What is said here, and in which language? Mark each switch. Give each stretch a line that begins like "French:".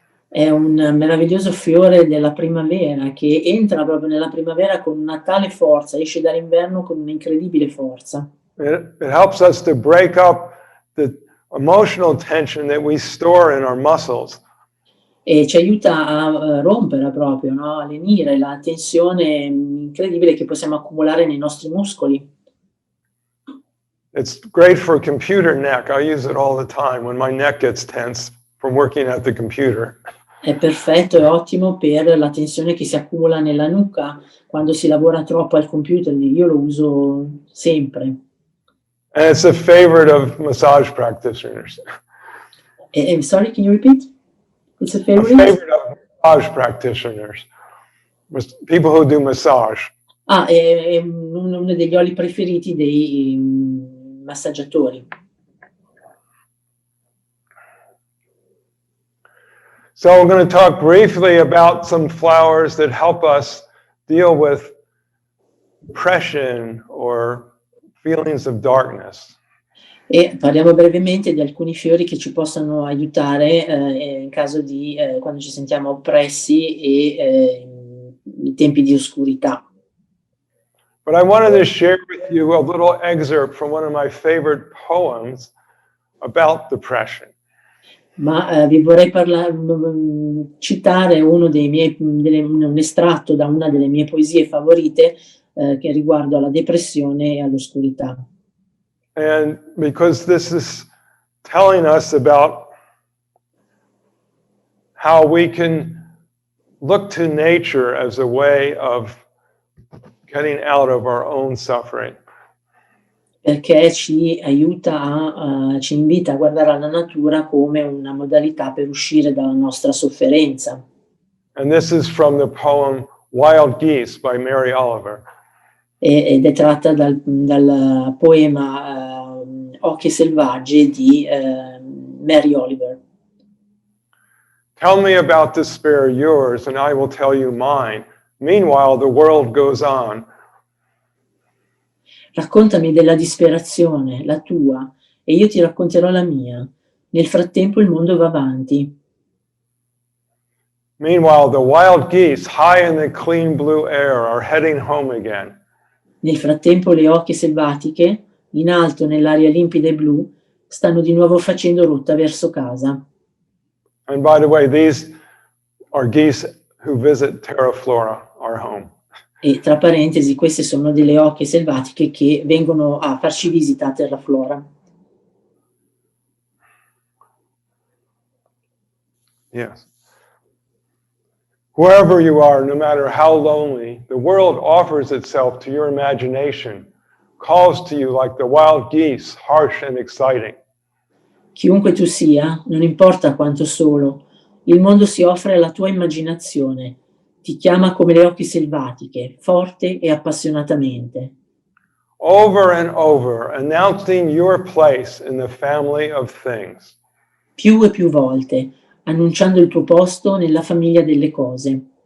Italian: È un meraviglioso fiore della primavera che entra proprio nella primavera con una tale forza, esce dall'inverno con un'incredibile forza.
English: It helps us to break up the emotional tension that we store in our muscles.
Italian: E ci aiuta a rompere proprio, no? A lenire la tensione incredibile che possiamo accumulare nei nostri muscoli.
English: It's great for computer neck. I use it all the time when my neck gets tense from working at the computer.
Italian: È perfetto, è ottimo per la tensione che si accumula nella nuca quando si lavora troppo al computer. Io lo uso sempre.
English: And it's a favorite of massage practitioners. Sorry, can you repeat? It's a A favorite? favorite of massage practitioners. People who do massage.
Italian: È uno degli oli preferiti dei massaggiatori.
English: So we're going to talk briefly about some flowers that help us deal with depression or feelings of darkness.
Italian: E parliamo brevemente di alcuni fiori che ci possono aiutare in caso di quando ci sentiamo oppressi e in tempi di oscurità.
English: But I wanted to share with you a little excerpt from one of my favorite poems about depression.
Italian: Ma vi vorrei citare un estratto da una delle mie poesie favorite che riguardo alla depressione e all'oscurità.
English: And because this is telling us about how we can look to nature as a way of getting out of our own suffering.
Italian: Perché ci aiuta ci invita a guardare alla natura come una modalità per uscire dalla nostra sofferenza.
English: And this is from the poem Wild Geese by Mary Oliver.
Italian: Ed è tratta dal poema Occhi selvagge di Mary Oliver.
English: Tell me about despair, yours, and I will tell you mine. Meanwhile, the world goes on.
Italian: Raccontami della disperazione, la tua, e io ti racconterò la mia. Nel frattempo il mondo va avanti.
English: Meanwhile, the wild geese, high in the clean blue air, are heading home again.
Italian: Nel frattempo le oche selvatiche, in alto nell'aria limpida e blu, stanno di nuovo facendo rotta verso casa.
English: And by the way, these are geese who visit Terra Flora, our home.
Italian: E tra parentesi, queste sono delle oche selvatiche che vengono a farci visita a Terra Flora.
English: Yes. Wherever you are, no matter how lonely, the world offers itself to your imagination, calls to you like the wild geese, harsh and exciting.
Italian: Chiunque tu sia, non importa quanto solo, il mondo si offre alla tua immaginazione, ti chiama come le oche selvatiche, forte e appassionatamente.
English: Over and over, announcing your place in the family of things.
Italian: Più e più volte, annunciando il tuo posto nella famiglia delle cose.